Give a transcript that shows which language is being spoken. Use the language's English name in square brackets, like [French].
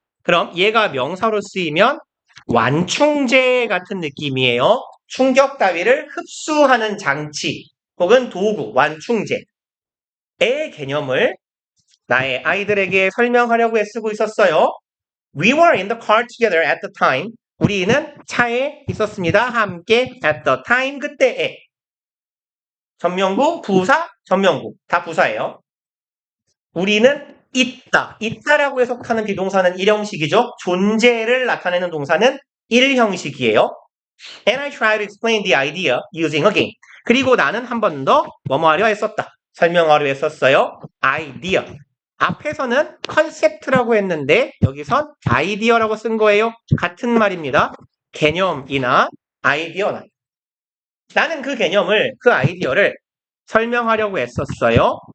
[Korean] 그럼 얘가 명사로 쓰이면 완충제 같은 느낌이에요. 충격 따위를 흡수하는 장치 혹은 도구, 완충제의 개념을 나의 아이들에게 설명하려고 애쓰고 있었어요. [English] We were in the car together at the time. [Korean] 우리는 차에 있었습니다. 함께 [English] at the time, [Korean] 그때에. 전명구, 부사, 전명구. 다 부사예요. 우리는 있다. 있다라고 해석하는 비동사는 일형식이죠. 존재를 나타내는 동사는 1 형식이에요. [English] And I try to explain the idea using a game. [Korean] 그리고 나는 한 번 더 뭐뭐 하려 했었다. 설명하려 했었어요. idea. 앞에서는 컨셉트라고 했는데 여기선 아이디어라고 쓴 거예요. 같은 말입니다. 개념이나 아이디어나. 나는 그 개념을, 그 아이디어를 설명하려고 했었어요.